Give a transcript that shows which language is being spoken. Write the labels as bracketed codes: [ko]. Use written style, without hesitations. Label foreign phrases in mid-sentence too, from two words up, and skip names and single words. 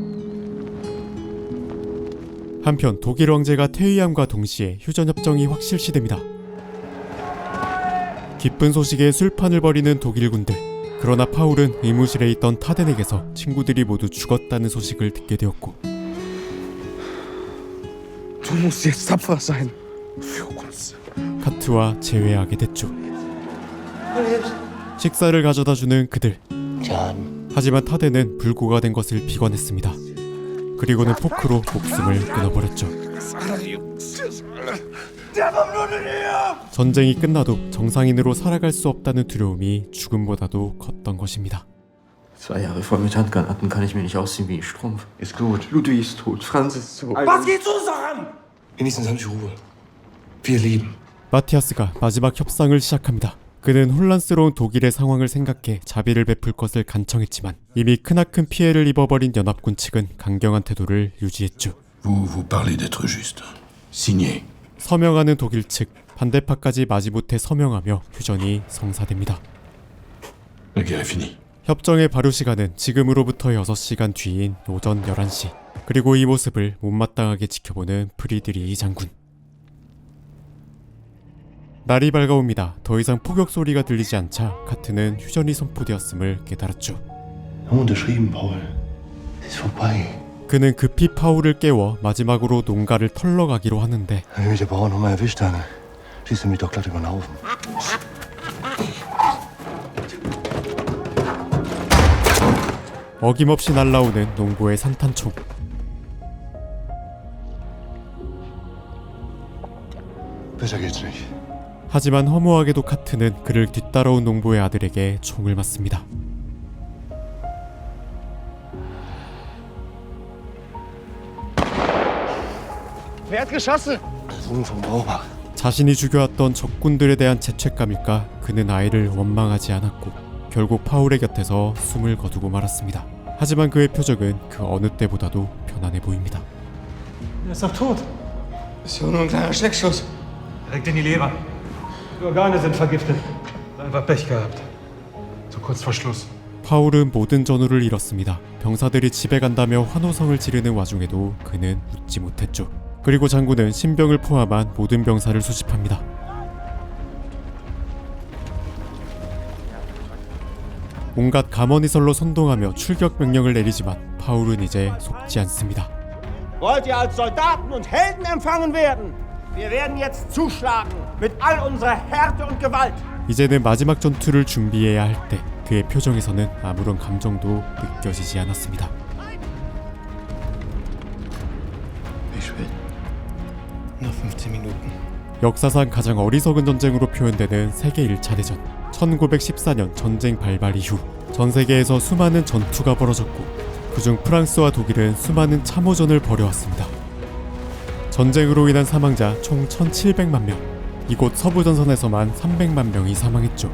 [ko] 한편 독일 왕제가 퇴위함과 동시에 휴전협정이 확실시됩니다. 기쁜 소식에 술판을 벌이는 독일군들. 그러나 파울은 의무실에 있던 타덴에게서 친구들이 모두 죽었다는 소식을 듣게 되었고 [de] Du musst jetzt tapfer sein. Für uns. [ko] 카트와 재회하게 됐죠. 식사를 가져다주는 그들. John. 하지만 타덴은 불구가 된 것을 비관했습니다. 그리고는 포크로 목숨을 끊어버렸죠. 전쟁이 끝나도 정상인으로 살아갈 수 없다는 두려움이 죽음보다도 컸던 것입니다. [de] 2 Jahre voll mit Handgranaten kann ich mir nicht aussehen wie ein Strumpf. Ist gut. Ludwig ist tot. Franz ist tot. Was geht's uns daran? Wenigstens haben Sie Ruhe. Wir leben. [ko] 마티아스가 마지막 협상을 시작합니다. 그는 혼란스러운 독일의 상황을 생각해 자비를 베풀 것을 간청했지만 이미 크나큰 피해를 입어버린 연합군 측은 강경한 태도를 유지했죠. [fr] Vous parlez d'être juste. Signé. [ko] 서명하는 독일 측, 반대파까지 마지못해 서명하며 휴전이 성사됩니다. [fr] La guerre est finie. [ko] 협정의 발효 시간은 지금으로부터 6시간 뒤인 오전 11시. 그리고 이 모습을 못마땅하게 지켜보는 프리드리히 장군. 날이 밝아옵니다. 더 이상 폭격 소리가 들리지 않자 카트는 휴전이 선포되었음을 깨달았죠. [de] Haben unterschrieben, Paul. Es ist vorbei. [ko] 그는 급히 파울을 깨워 마지막으로 농가를 털러 가기로 하는데 [de] Wenn mich der Bauer noch mal erwischt, dann schießt er mich doch glatt über den Haufen. [ko] 어김없이 날라오는 농부의 산탄총. [de] Besser geht's nicht. [ko] 하지만 허무하게도 카트는 그를 뒤따라온 농부의 아들에게 총을 맞습니다. [de] Wer hat geschossen? Sohn vom Bauer. [ko] 자신이 죽여왔던 적군들에 대한 죄책감일까 그는 아이를 원망하지 않았고 결국 파울의 곁에서 숨을 거두고 말았습니다. 하지만 그의 표정은 그 어느 때보다도 편안해 보입니다. [de] Er ist doch tot. Ist ja nur ein kleiner Schreckschuss. Direkt in die Leber. Die Organe sind vergiftet. Einfach Pech gehabt. So kurz vor Schluss. [ko] 파울은 모든 전우를 잃었습니다. 병사들이 집에 간다며 환호성을 지르는 와중에도 그는 웃지 못했죠. 그리고 장군은 신병을 포함한 모든 병사를 수집합니다. 온갖 감언이설로 선동하며 출격 명령을 내리지만 파울은 이제 속지 않습니다. [de] Wollt ihr als Soldaten und Helden empfangen werden? Wir werden jetzt zuschlagen mit all unserer Härte und Gewalt. [ko] 이제는 마지막 전투를 준비해야 할 때 그의 표정에서는 아무런 감정도 느껴지지 않았습니다. [de] Ich will. Noch 15 Minuten. [ko] 역사상 가장 어리석은 전쟁으로 표현되는 세계 1차 대전. 1914년 전쟁 발발 이후 전 세계에서 수많은 전투가 벌어졌고 그중 프랑스와 독일은 수많은 참호전을 벌여왔습니다. 전쟁으로 인한 사망자 총 1700만 명, 이곳 서부전선에서만 300만 명이 사망했죠.